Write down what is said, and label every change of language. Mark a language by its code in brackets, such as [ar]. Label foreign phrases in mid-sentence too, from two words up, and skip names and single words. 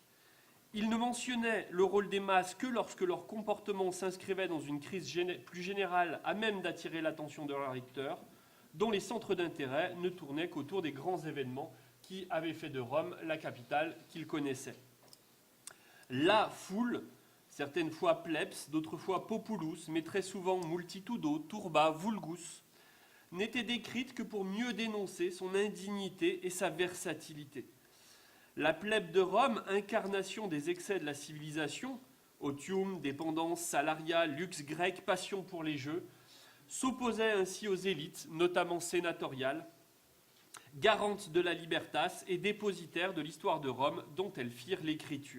[fr] Ils ne mentionnaient le rôle des masses que lorsque leur comportement s'inscrivait dans une crise plus générale à même d'attirer l'attention de leurs lecteurs, dont les centres d'intérêt ne tournaient qu'autour des grands événements qui avaient fait de Rome la capitale qu'ils connaissaient. La foule, certaines fois plebs, d'autres fois populus, mais très souvent [la] multitudo, turba, vulgus, [fr] n'étaient décrites que pour mieux dénoncer son indignité et sa versatilité. La plèbe de Rome, incarnation des excès de la civilisation, otium, dépendance, salariat, luxe grec, passion pour les jeux, s'opposait ainsi aux élites, notamment sénatoriales, garantes de la libertas et dépositaires de l'histoire de Rome dont elles firent l'écriture.